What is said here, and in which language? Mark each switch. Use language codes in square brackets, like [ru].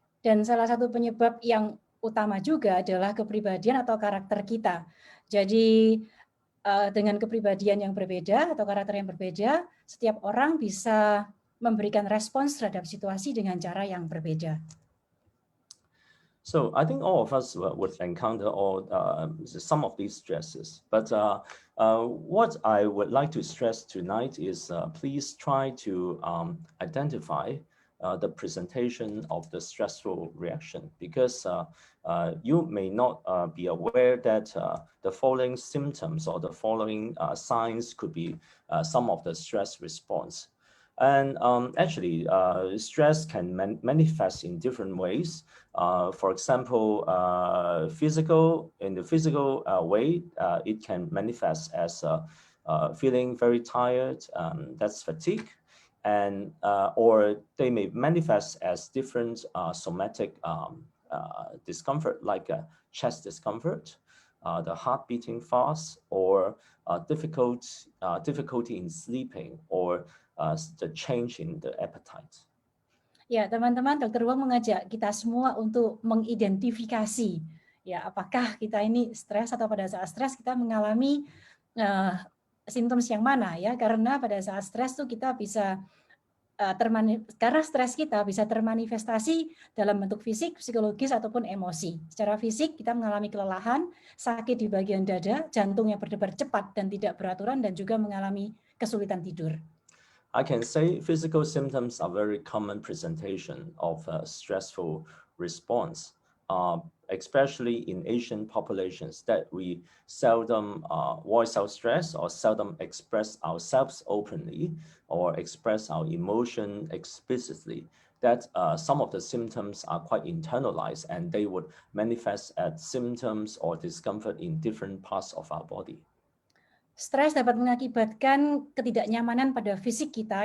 [id] Dan salah satu penyebab yang utama juga adalah kepribadian atau karakter kita. Jadi dengan kepribadian yang berbeda atau karakter yang berbeda, setiap orang bisa memberikan respons terhadap situasi dengan cara yang berbeda. [en] So I think all of us would encounter some of these stresses. But what I would like to stress tonight is please try to identify the presentation of the stressful reaction, because you may not be aware that the following symptoms or the following signs could be some of the stress response. And actually, stress can manifest in different ways. For example, in the physical way, it can manifest as feeling very tired, that's fatigue, and or they may manifest as different somatic discomfort, like chest discomfort, the heart beating fast, or difficulty in sleeping, or the change in the appetite. [id] Ya, teman-teman, Dr. Wong mengajak kita semua untuk mengidentifikasi, ya, apakah kita ini stres atau pada saat stres kita mengalami simptom yang mana, ya, karena pada saat stres tuh kita bisa karena stres kita bisa termanifestasi dalam bentuk fisik, psikologis, ataupun emosi. Secara fisik kita mengalami kelelahan, sakit di bagian dada, jantung yang berdebar cepat dan tidak beraturan, dan juga mengalami kesulitan tidur. [en] I can say physical symptoms are very common presentation of a stressful response, especially in Asian populations that we seldom voice our stress or seldom express ourselves openly or express our emotion explicitly. That some of the symptoms are quite internalized and they would manifest as symptoms or discomfort in different parts of our body. [id] Stres dapat mengakibatkan ketidaknyamanan pada fisik kita.